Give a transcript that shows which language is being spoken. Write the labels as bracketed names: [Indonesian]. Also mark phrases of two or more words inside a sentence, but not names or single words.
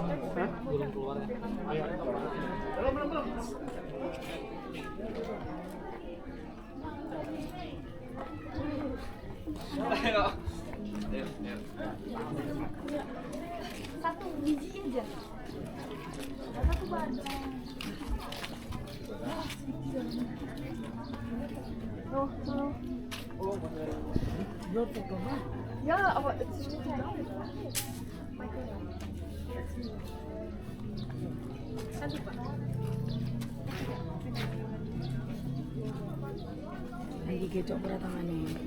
[Indonesian] Belum keluar ya. Belum. Satu biji aja. Satu badan. [German] Ja, aber es steht ja auch nicht. [Indonesian] Lagi gecok berat tangannya.